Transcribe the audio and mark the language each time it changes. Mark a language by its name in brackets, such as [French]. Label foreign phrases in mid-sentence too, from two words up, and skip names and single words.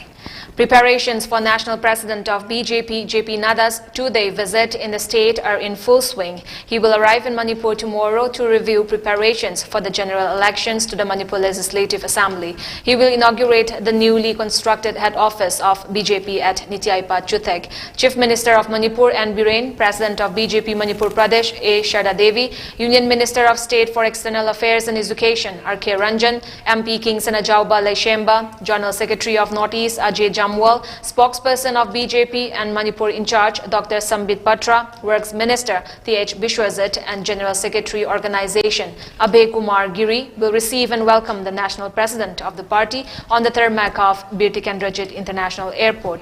[English] Preparations for National President of BJP JP Nadda's two-day visit in the state are in full swing. He will arrive in Manipur tomorrow to review preparations for the general elections to the Manipur Legislative Assembly. He will inaugurate the newly constructed head office of BJP at Nityaipa Chuthek. Chief Minister of Manipur N. Biren, President of BJP Manipur Pradesh A. Sharda Devi, Union Minister of State for External Affairs and Education R.K. Ranjan, MP King Sanajauba Laishemba, General Secretary of Northeast Ajay Jamwal, spokesperson of BJP and Manipur in charge Dr. Sambit Patra, Works Minister T.H. Bishwajit and General Secretary Organization Abhay Kumar Giri will receive and welcome the National President of the party on the tarmac of Bir Tikendrajit International Airport.